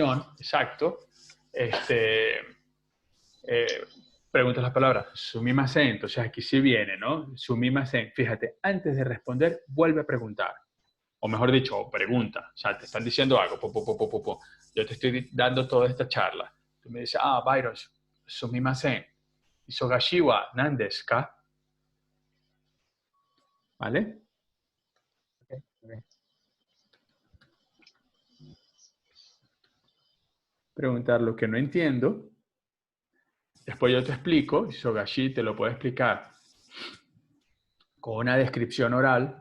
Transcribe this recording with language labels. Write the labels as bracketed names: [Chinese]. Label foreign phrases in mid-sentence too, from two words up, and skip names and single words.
[Spanish] expresión, exacto, este, eh, preguntas las palabras. Sumimasen, entonces aquí sí viene, ¿no? Sumimasen. Fíjate, antes de responder, vuelve a preguntar. O mejor dicho, pregunta. O sea, te están diciendo algo. Yo te estoy dando toda esta charla. Tú me dices, Byron, sumimasen. [Japanese] 忙しいは何ですか? [Spanish] ¿Vale? Okay, okay. Preguntar lo que no entiendo. Después yo te explico. Isogashi te lo puedo explicar con una descripción oral.